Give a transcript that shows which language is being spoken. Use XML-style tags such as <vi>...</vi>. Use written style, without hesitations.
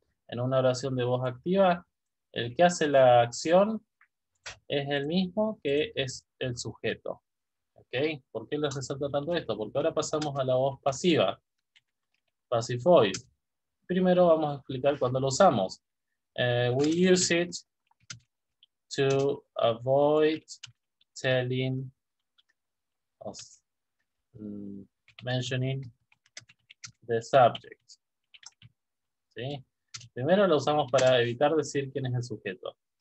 <es>En una oración de voz activa, el que hace la acción es el mismo que es el sujeto, ¿ok? ¿Por qué les resalto tanto esto? Porque ahora pasamos a la voz pasiva,</es> <en>passive voice.</en> <es>Primero vamos a explicar cuándo lo usamos.</es> <en>We use it to avoid telling us, mentioning the subject.</en> <es>¿Sí? Primero lo usamos para evitar decir quién es el sujeto.</es>